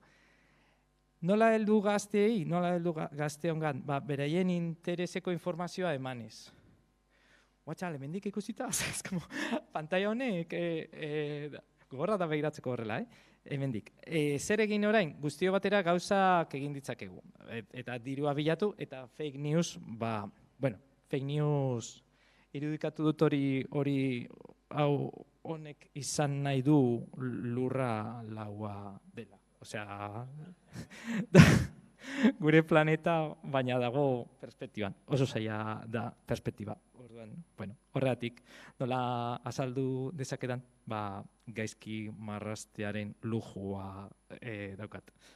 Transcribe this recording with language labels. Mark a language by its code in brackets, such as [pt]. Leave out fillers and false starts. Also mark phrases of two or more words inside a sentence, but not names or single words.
[eu] Nola heldu gazteei, nola heldu gazteongan, beraien intereseko informazioa emanez. Guatxal, hemendik ikusita, pantalla honek, gogorra da begiratzeko horrela, hemendik. Zer egin orain, guztio batera gauzak egin ditzakegu. Eta dirua bilatu, eta [en] fake news, fake news [eu] irudikatu dut hori hau honek izan nahi du lurra laua dela. Osea, gure planeta baina dago perspektiban, oso zaila da perspektiba. Horregatik, nola azaldu dezakedan, gaizki marraztearen lujua daukat.